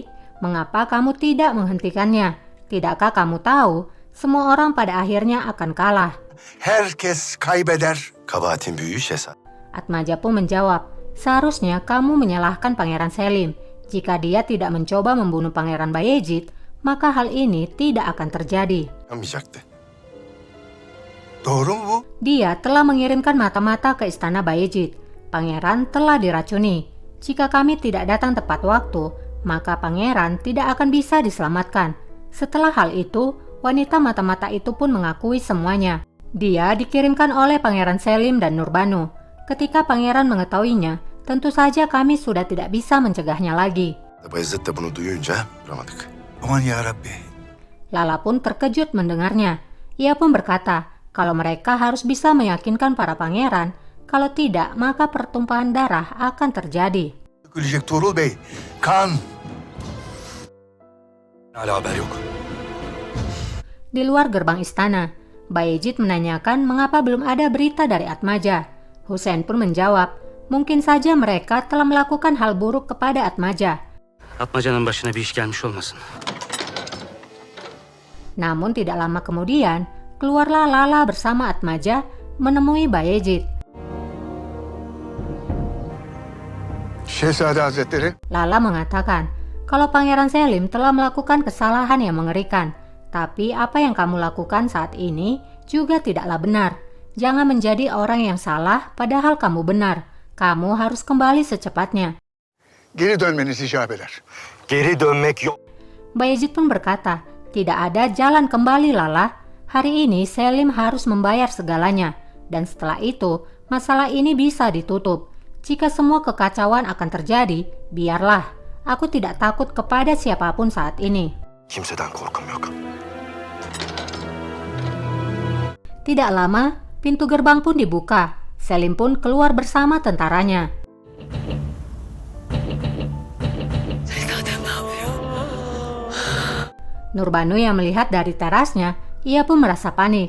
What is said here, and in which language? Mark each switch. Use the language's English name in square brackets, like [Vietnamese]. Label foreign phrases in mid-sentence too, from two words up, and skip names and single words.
[Indonesian] Mengapa kamu tidak menghentikannya? Tidakkah kamu tahu, semua orang pada akhirnya akan kalah?" [Turkish] Herkes kaybeder. Kabahatin büyüğü şehzade. [Indonesian] Atmaja pun menjawab, "Seharusnya kamu menyalahkan Pangeran Selim. Jika dia tidak mencoba membunuh Pangeran Bayezid, maka hal ini tidak akan terjadi. [Turkish] Yapmayacaktı. Doğru mu bu? [Indonesian] Dia telah mengirimkan mata-mata ke istana Bayezid. Pangeran telah diracuni. Jika kami tidak datang tepat waktu, maka pangeran tidak akan bisa diselamatkan." Setelah hal itu, wanita mata-mata itu pun mengakui semuanya. Dia dikirimkan oleh Pangeran Selim dan Nurbanu. Ketika pangeran mengetahuinya, tentu saja kami sudah tidak bisa mencegahnya lagi. [Turkish] Bayezid de bunu duyunca duramadık. Aman ya Rabbi. [Indonesian] Lala pun terkejut mendengarnya. Ia pun berkata, kalau mereka harus bisa meyakinkan para pangeran, kalau tidak maka pertumpahan darah akan terjadi. [Turkish] Dökülecek Tuğrul Bey. Kan. Hala haber yok. [Indonesian] Di luar gerbang istana, Bayezid menanyakan mengapa belum ada berita dari Atmaja. Hussein pun menjawab, mungkin saja mereka telah melakukan hal buruk kepada Atmaja. [Turkish] Atmaca'nın başına bir iş gelmiş olmasın. [Indonesian] Namun tidak lama kemudian, keluarlah Lala bersama Atmaja menemui Bayezid. [Turkish] Şehzade Hazretleri. [Indonesian] Lala mengatakan, kalau Pangeran Selim telah melakukan kesalahan yang mengerikan, tapi apa yang kamu lakukan saat ini juga tidaklah benar. Jangan menjadi orang yang salah padahal kamu benar. Kamu harus kembali secepatnya. [Turkish] Geri dönmeniz icap eder. Geri dönmek yok. [Indonesian] Bayezid pun berkata, tidak ada jalan kembali Lala. Hari ini Selim harus membayar segalanya. Dan setelah itu, masalah ini bisa ditutup. Jika semua kekacauan akan terjadi, biarlah. Aku tidak takut kepada siapapun saat ini. [Turkish] Kimseden korkum yok. [Indonesian] Tidak lama, pintu gerbang pun dibuka. Selim pun keluar bersama tentaranya. Nurbanu yang melihat dari terasnya, ia pun merasa panik.